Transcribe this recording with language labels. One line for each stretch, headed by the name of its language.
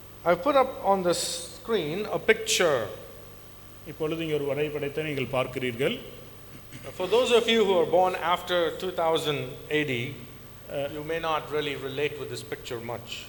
English: I put up on the screen a picture.
Tamil: இப்பொழுது இங்கே ஒரு வரைபடத்தை நீங்கள் பார்க்கிறீர்கள்.
English: For those of you who are born after 2000 AD, you may not really relate with this picture much.